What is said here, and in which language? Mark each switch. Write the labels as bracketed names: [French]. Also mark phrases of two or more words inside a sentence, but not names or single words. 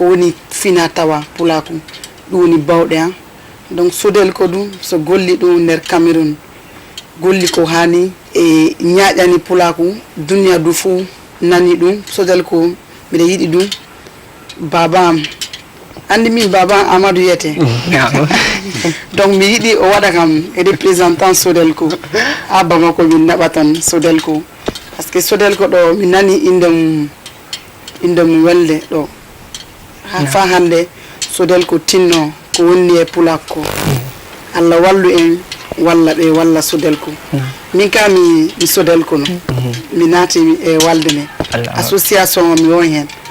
[Fula] woni fina tawa pulaku ɗum woni bawɗe han donc sodel ko ɗum so golli ɗum nder Cameroun golli ko hani e ñaaƴani pulaku duniya du fuu nani ɗum sodel ko mbiɗa yiɗi ɗum baba am andi min baba Amadou yete donc mi yiɗi o waɗa kam représentant sodel ko ha Bamako min naɓa tan sodel ko [French] par ce que [Fula] sodel ko ɗo mi nani inde mum welde ɗo ha fa hande sodel ko tinno ko wonni e pulak ko Allah wallu en walla ɓe walla sodel ko min ka mi sodel ko no mi naati e walde me association mi won hen